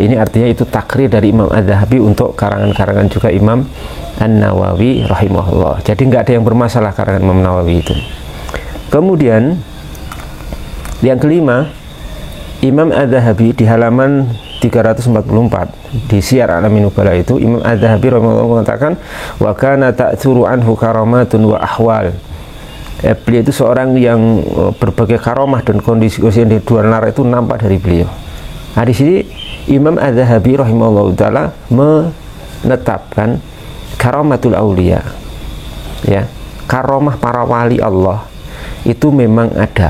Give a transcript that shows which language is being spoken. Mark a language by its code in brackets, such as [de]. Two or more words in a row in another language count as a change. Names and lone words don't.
[id] Ini artinya itu takrir dari Imam Az-Zahabi untuk karangan-karangan juga Imam An-Nawawi rahimahullah. Jadi nggak ada yang bermasalah karangan Imam Nawawi itu. Kemudian yang kelima, Imam Az-Zahabi di halaman 344 di Syiar A'lamin Nubala itu, Imam Az-Zahabi rahimahullah mengatakan, [ar] وكان تؤثر عنه كرامات وأحوال. [id] Beliau itu seorang yang berbagai karamah dan kondisi-kondisi yang di luar nalar itu nampak dari beliau. Nah, di sini Imam Az-Zahabi [ar] رحمه الله تعالى [id] menetapkan [ar] كرامات الأولياء, [id] ya, karamah para wali Allah itu memang ada.